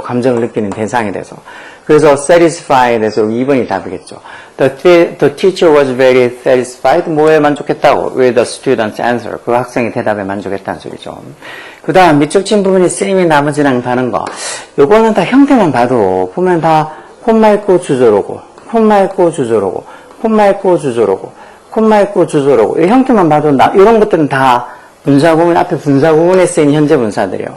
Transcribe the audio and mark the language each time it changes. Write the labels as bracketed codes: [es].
[ko] 감정을 느끼는 대상이 돼서. 그래서 satisfied에서 2번이 답이겠죠. [en] The teacher was very satisfied. [ko] 뭐에 만족했다고? [en] with the student's answer. [ko] 그 학생의 대답에 만족했다는 소리죠. 그 다음 밑줄 친 부분이 쌤이 나머지랑 다른 거. 요거는 다 형태만 봐도 보면 다 콤마 있고 주저로고 콤마 있고 주저로고 콤마 있고 주저로고 콤마 있고 주저로고 이 형태만 봐도 이런 것들은 다 분사구문 앞에 분사구문에 쓰인 현재 분사들이요.